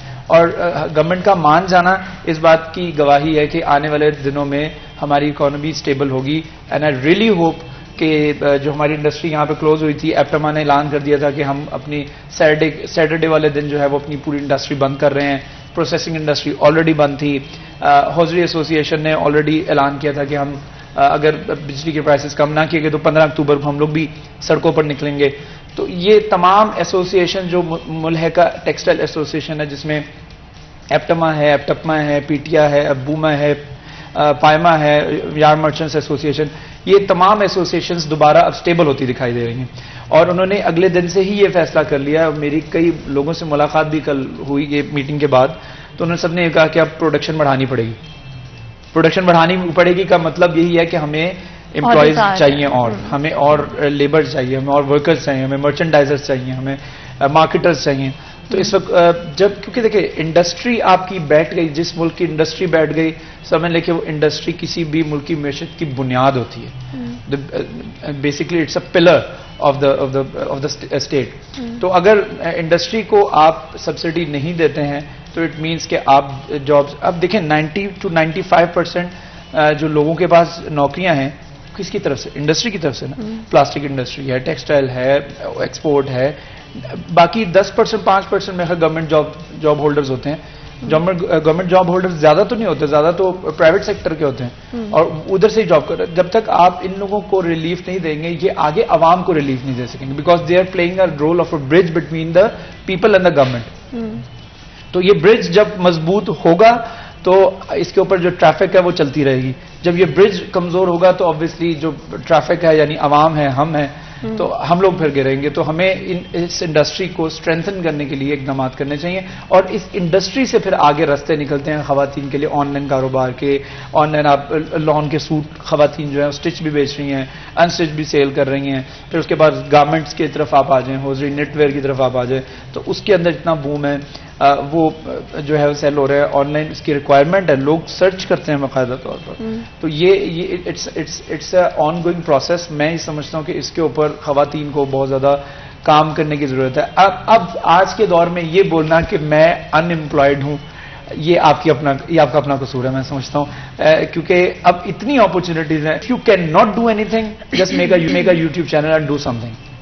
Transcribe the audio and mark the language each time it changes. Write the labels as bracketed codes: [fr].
[ur] اور گورنمنٹ کا مان جانا اس بات کی گواہی ہے کہ آنے والے دنوں میں ہماری اکانومی اسٹیبل ہوگی. [en] and I really hope [ur] کہ جو ہماری انڈسٹری یہاں پہ کلوز ہوئی تھی, ایپٹما نے اعلان کر دیا تھا کہ ہم اپنی سیٹرڈے والے دن جو ہے وہ اپنی پوری انڈسٹری بند کر رہے ہیں. پروسیسنگ انڈسٹری آلریڈی بند تھی. ہوزری ایسوسی ایشن نے آلریڈی اعلان کیا تھا کہ ہم اگر بجلی کے پرائسز کم نہ کیے گئے تو 15 اکتوبر کو ہم لوگ بھی سڑکوں پر نکلیں گے. تو یہ تمام ایسوسی ایشن جو ملحقہ ٹیکسٹائل ایسوسی ایشن ہے, جس میں ایپٹما ہے, ایپٹپما ہے, پیٹیا ہے, ابوما ہے, پائما ہے, یارن مرچنٹس ایسوسی ایشن, یہ تمام ایسوسی ایشنز دوبارہ اب اسٹیبل ہوتی دکھائی دے رہی ہیں. اور انہوں نے اگلے دن سے ہی یہ فیصلہ کر لیا. اور میری کئی لوگوں سے ملاقات بھی کل ہوئی یہ میٹنگ کے بعد, تو انہوں نے سب نے یہ کہا کہ اب پروڈکشن بڑھانی پڑے گی. پروڈکشن بڑھانی پڑے گی کا مطلب یہی ہے کہ ہمیں امپلائیز چاہیے, اور ہمیں اور لیبر چاہیے, ہمیں اور ورکرز چاہیے, ہمیں مرچنڈائزرز چاہیے, ہمیں مارکیٹرز چاہیے. تو اس وقت جب کیونکہ دیکھیں انڈسٹری آپ کی بیٹھ گئی, جس ملک کی انڈسٹری بیٹھ گئی, سمجھ لیں کہ وہ انڈسٹری کسی بھی ملک کی معیشت کی بنیاد ہوتی ہے. [en] Basically it's a pillar of the state. [ur] تو اگر انڈسٹری کو آپ سبسڈی نہیں دیتے ہیں تو [en] it means [ur] کہ آپ جابس, اب دیکھیں 90 to 95% جو لوگوں کے پاس نوکریاں ہیں کس کی طرف سے؟ انڈسٹری کی طرف سے نا. پلاسٹک انڈسٹری ہے, ٹیکسٹائل ہے, ایکسپورٹ ہے, باقی 10% 5% میں گورنمنٹ جاب ہولڈرز ہوتے ہیں. گورنمنٹ جاب ہولڈرز زیادہ تو نہیں ہوتے, زیادہ تو پرائیویٹ سیکٹر کے ہوتے ہیں اور ادھر سے ہی جاب کر رہے ہیں. جب تک آپ ان لوگوں کو ریلیف نہیں دیں گے, یہ آگے عوام کو ریلیف نہیں دے سکیں گے, [en] Because they are playing a role of a bridge between the people and the government. [ur] تو یہ برج جب مضبوط ہوگا تو اس کے اوپر جو ٹریفک ہے وہ چلتی رہے گی. جب یہ برج کمزور ہوگا تو آبویسلی جو ٹریفک ہے یعنی عوام ہے, ہم ہیں, تو ہم لوگ پھر گریں گے. تو ہمیں اس انڈسٹری کو اسٹرینتھن کرنے کے لیے اقدامات کرنے چاہیے. اور اس انڈسٹری سے پھر آگے راستے نکلتے ہیں خواتین کے لیے آن لائن کاروبار کے. آن لائن آپ لون کے سوٹ خواتین جو ہیں اسٹچ بھی بیچ رہی ہیں, انسٹچ بھی سیل کر رہی ہیں. پھر اس کے بعد گارمنٹس کی طرف آپ آ جائیں, ہوزری نیٹ ویئر کی طرف آپ آ جائیں, تو اس کے اندر اتنا بوم ہے, وہ جو ہے سیل ہو رہا ہے. آن لائن اس کی ریکوائرمنٹ ہے, لوگ سرچ کرتے ہیں باقاعدہ طور پر. تو یہ [en] It's a ongoing process. [ur] میں یہ سمجھتا ہوں کہ اس کے اوپر خواتین کو بہت زیادہ کام کرنے کی ضرورت ہے. اب آج کے دور میں یہ بولنا کہ میں ان امپلائڈ ہوں, یہ آپ کا اپنا قصور ہے میں سمجھتا ہوں, کیونکہ اب اتنی اپرچونیٹیز ہیں. [en] You can not do anything, just make a YouTube channel and do something.